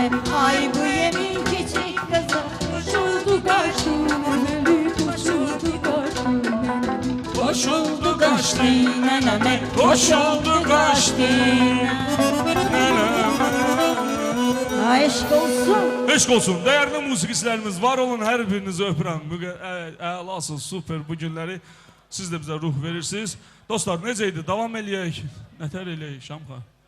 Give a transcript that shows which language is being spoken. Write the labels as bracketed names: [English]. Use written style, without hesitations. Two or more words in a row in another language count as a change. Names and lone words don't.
[Turkish] Ay bu evin çiçek kızı boşuldu kaçtı neneme. Boşuldu kaçtı neneme. Boşuldu kaçtı neneme. Boşuldu kaçtı Aşk olsun. [Azerbaijani] Eşk olsun. Değerli musikistlərimiz var olun. Hər birinizi öpürəm. Əlasın, super bu günləri. Siz də bizə ruh verirsiniz. Dostlar, necəydi? Davam eləyək. Nətər eləyək, Şamxa?